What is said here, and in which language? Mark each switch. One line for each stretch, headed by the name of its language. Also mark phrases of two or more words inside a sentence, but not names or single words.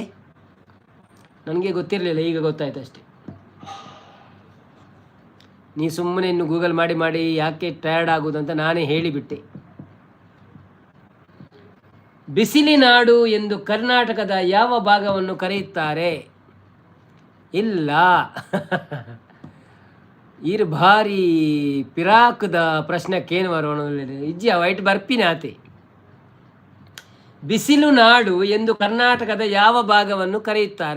Kannada: ನನಗೆ ಗೊತ್ತಿರಲಿಲ್ಲ, ಈಗ ಗೊತ್ತಾಯ್ತು ಅಷ್ಟೇ. ನೀ ಸುಮ್ಮನೆ ಇನ್ನು ಗೂಗಲ್ ಮಾಡಿ ಯಾಕೆ ಟಯರ್ಡ್ ಆಗೋದಂತ ನಾನೇ ಹೇಳಿಬಿಟ್ಟೆ. ಬಿಸಿಲಿನಾಡು ಎಂದು ಕರ್ನಾಟಕದ ಯಾವ ಭಾಗವನ್ನು ಕರೆಯುತ್ತಾರೆ?
Tulu: ಇಲ್ಲ ಇರ್ ಭಾರಿ ಪಿರಾಕದ ಪ್ರಶ್ನಕ್ಕೇನು ಬರೋಣ ಇಜ್ಜಿ ವೈಟ್ ಬರ್ಪಿನ ಆತೆ.
Kannada: ಬಿಸಿಲು ನಾಡು ಎಂದು ಕರ್ನಾಟಕದ ಯಾವ ಭಾಗವನ್ನು ಕರೆಯುತ್ತಾರೆ?